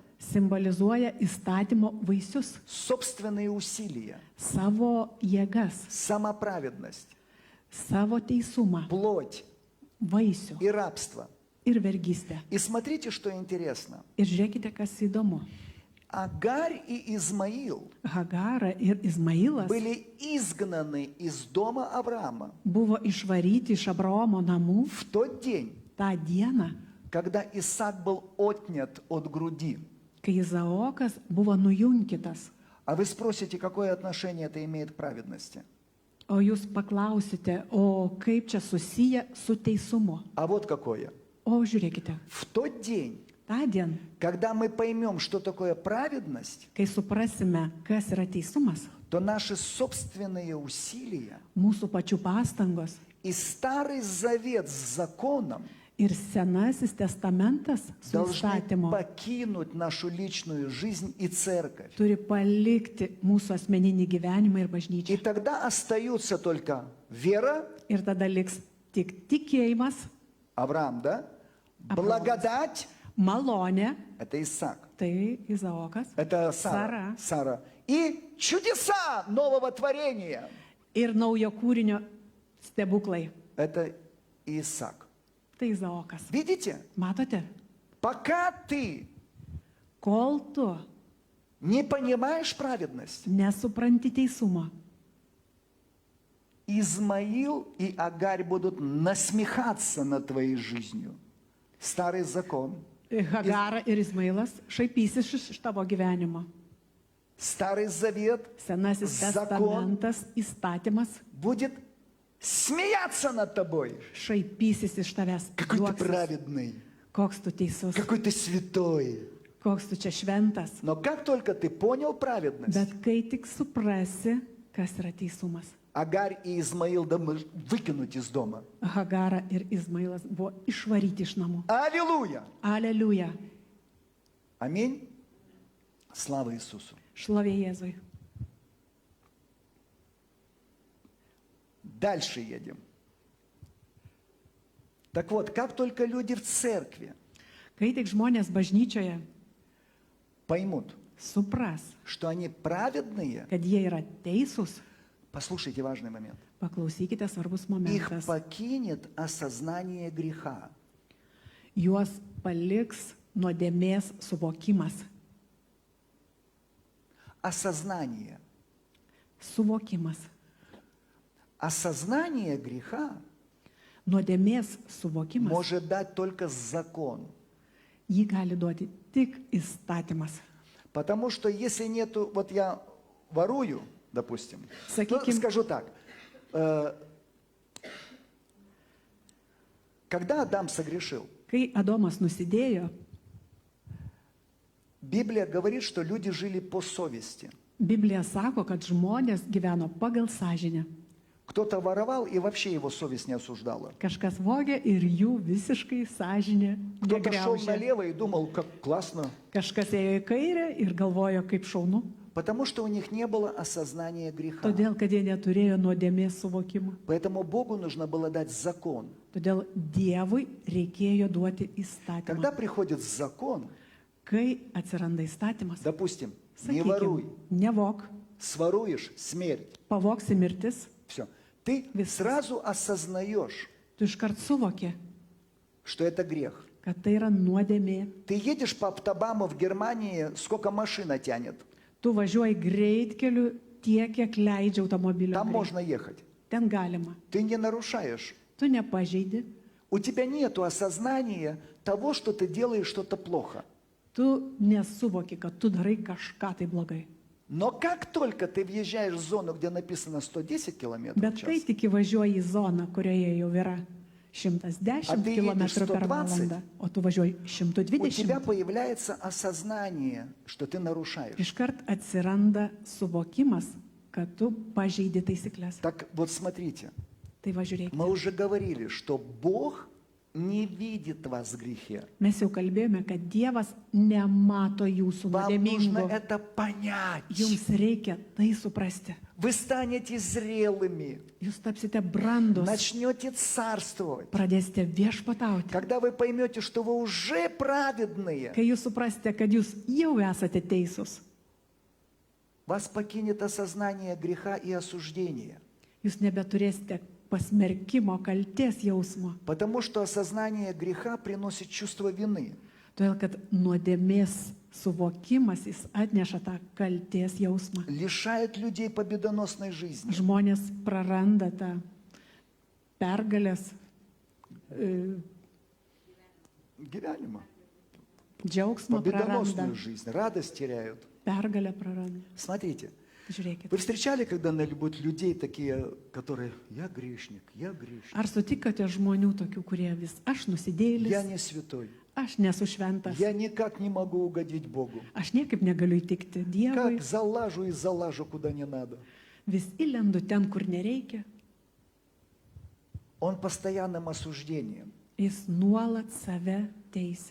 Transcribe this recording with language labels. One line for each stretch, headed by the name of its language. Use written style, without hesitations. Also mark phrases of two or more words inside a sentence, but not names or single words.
Lithuanian: simbolizuoja įstatymo vaisius,
Russian: собственные усилия,
Lithuanian: savo jėgas,
Russian: самоправедность,
Lithuanian: savo teisumą,
Russian: плоть
Lithuanian: vaisių
Russian: и рабство.
Lithuanian: ir vergystę.
Russian: И смотрите, что интересно.
Lithuanian: Ir žiūrėkite, kas įdomu.
Russian: Агарь и Измаил
Lithuanian: Hagara ir Izmailas
Russian: были изгнаны из дома Авраама
Lithuanian: buvo išvaryti iš Abraomo namų
Russian: в тот день,
Lithuanian: tą dieną,
Russian: когда Исаак был отнят от груди.
Lithuanian: kai Izaokas buvo nujunkytas.
Russian: А вы спросите, какое отношение это имеет к праведности?
Lithuanian: O jūs paklausite, o kaip čia susiję su teisumu?
Russian: А вот какое.
Lithuanian: O žiūrėkite,
Russian: В тот день,
Lithuanian: tą dieną,
Russian: когда мы поймем, что такое праведность,
Lithuanian: kai suprasime, kas yra teisumas,
Russian: то наши собственные усилия
Lithuanian: mūsų pačių pastangos
Russian: и Старый Завет с законом
Lithuanian: ir Senasis testamentas su
Russian: должны
Lithuanian: įstatymu
Russian: покинуть нашу личную жизнь и церковь.
Lithuanian: turi palikti mūsų asmeninį gyvenimą ir
Russian: И
Lithuanian: bažnyčią.
Russian: тогда остаются только вера,
Lithuanian: Ir tada liks tik tikėjimas,
Russian: Авраам, да? Авраам. Благодать,
Lithuanian: malonė,
Russian: это Исаак,
Lithuanian: tai Izaokas,
Russian: это Сара, Сара. И чудеса нового творения,
Lithuanian: ir naujo kūrinio stebuklai,
Russian: это Исаак.
Lithuanian: tai Izaokas.
Russian: Видите?
Lithuanian: Matote,
Russian: Пока ты
Lithuanian: kol tu
Russian: не понимаешь праведность,
Lithuanian: nesupranti teisumo,
Russian: Измаил и Агарь будут насмехаться над твоей жизнью. Старый закон,
Lithuanian: Hagara ir Izmailas šaipysis iš tavo gyvenimo.
Russian: Старый Завет
Lithuanian: Senasis
Russian: Zakon.
Lithuanian: testamentas, įstatymas
Russian: будет смеяться над тобой.
Lithuanian: šaipysis iš tavęs.
Russian: Какой ты
Lithuanian: Juoksis.
Russian: праведный,
Lithuanian: Koks tu teisus,
Russian: какой ты святой.
Lithuanian: koks tu čia šventas.
Russian: Но как только ты понял праведность,
Lithuanian: Bet kai tik suprasi, kas yra teisumas.
Russian: Агарь и Измаил должны выкинуть из дома.
Lithuanian: Hagara ir Izmailas buvo išvaryti iš namų.
Russian: Аллилуйя!
Lithuanian: Aleliuja.
Russian: Аминь. Слава Иисусу.
Lithuanian: Šlovė Jėzui.
Russian: Дальше едем. Так вот, как только люди в церкви
Lithuanian: Kai tik žmonės bažnyčioje
Russian: поймут,
Lithuanian: supras,
Russian: что они праведные,
Lithuanian: kad jie yra teisūs,
Russian: послушайте важный момент,
Lithuanian: paklausykite svarbus
Russian: их
Lithuanian: momentas.
Russian: покинет осознание греха.
Lithuanian: Juos paliks nuodėmės suvokimas.
Russian: Осознание.
Lithuanian: Suvokimas.
Russian: Осознание греха
Lithuanian: Nuodėmės suvokimas.
Russian: может дать только закон.
Lithuanian: Jį gali duoti tik įstatymas.
Russian: Потому что если нету, вот я ворую, допустим, Сакиким. скажу так, когда Адам согрешил,
Lithuanian: Kai Adomas nusidėjo,
Russian: Библия говорит, что люди жили по совести.
Lithuanian: Biblija sako, kad žmonės gyveno pagal sąžinę.
Russian: Кто-то воровал, и вообще его совесть не осуждала.
Lithuanian: Kažkas vogė ir jų visiškai sąžinė
Russian: Кто-то шел
Lithuanian: negriaužė.
Russian: налево и думал, как классно,
Lithuanian: Kažkas ėjo į kairę ir galvojo, kaip šaunu.
Russian: потому что у них не было осознания греха.
Lithuanian: Todėl, kad jie neturėjo nuodėmės suvokimo.
Russian: Поэтому Богу нужно было дать закон.
Lithuanian: Todėl Dievui reikėjo duoti įstatymą.
Russian: Когда приходит закон,
Lithuanian: Kai atsiranda įstatymas,
Russian: допустим, не воруй,
Lithuanian: sakykime, nevok,
Russian: своруешь — смерть.
Lithuanian: pavoksi mirtis,
Russian: Все. Ты Вес- сразу осознаешь,
Lithuanian: tu iškart suvoki,
Russian: что это грех.
Lithuanian: kad tai yra nuodėmė.
Russian: Ты едешь по автобаму в Германии, сколько машина тянет.
Lithuanian: Tu važiuoji greitkeliu tiek, kiek leidžia automobilio.
Russian: Там
Lithuanian: greitis.
Russian: можно ехать.
Lithuanian: Ten galima.
Russian: Ты не нарушаешь.
Lithuanian: Tu nepažeidi,
Russian: У тебя нет осознания того, что ты делаешь что-то плохо.
Lithuanian: tu nesuvoki, kad tu darai kažką tai blogai.
Russian: Но как только ты въезжаешь в зону, где написано 110 километров в
Lithuanian: Bet kai
Russian: час,
Lithuanian: tik įvažiuoji į zoną, kurioje jau yra 110 A tai km
Russian: jedeš
Lithuanian: per 120, valandą, o tu važiuoji
Russian: у тебя 120, появляется осознание, что ты нарушаешь.
Lithuanian: iškart atsiranda suvokimas, kad tu pažeidi taisyklės.
Russian: Так вот смотрите,
Lithuanian: Tai važiuokite.
Russian: мы уже говорили, что Бог не видит вас в грехе.
Lithuanian: Mes jau kalbėjome, kad Dievas nemato jūsų
Russian: Вам нужно
Lithuanian: nuodėmingų.
Russian: это понять.
Lithuanian: Jums reikia tai suprasti.
Russian: Вы станете зрелыми,
Lithuanian: Jūs tapsite brandus,
Russian: начнете царствовать.
Lithuanian: pradėsite viešpatauti.
Russian: Когда вы поймете, что вы уже праведные,
Lithuanian: Kai jūs suprasite, kad jūs jau esate teisūs,
Russian: вас покинет осознание греха и осуждения.
Lithuanian: jūs nebeturėsite pasmerkimo, kalties jausmo.
Russian: Потому что осознание греха приносит чувство вины.
Lithuanian: Todėl, kad nuodėmės suvokimas, jis atneša tą kalties jausmą.
Russian: Лишает людей победоносной жизни.
Lithuanian: Žmonės praranda tą pergalės Gyvenimą. džiaugsmą, praranda,
Russian: Победоносную жизнь. Радость теряют.
Lithuanian: pergalę praranda.
Russian: Смотрите,
Lithuanian: Žiūrėkit.
Russian: вы встречали когда-нибудь людей такие, которые «я грешник, я грешник,
Lithuanian: Ar sutikote žmonių tokių, kurie vis aš
Russian: я
Lithuanian: nusidėjėlis,
Russian: не святой,
Lithuanian: aš nesu šventas,
Russian: я никак не могу угодить Богу».
Lithuanian: aš niekaip negaliu įtikti Dievui,
Russian: Как залажу и залажу, куда не надо.
Lithuanian: vis įlendu ten, kur nereikia.
Russian: Он постоянным осуждением,
Lithuanian: Jis nuolat save teisia.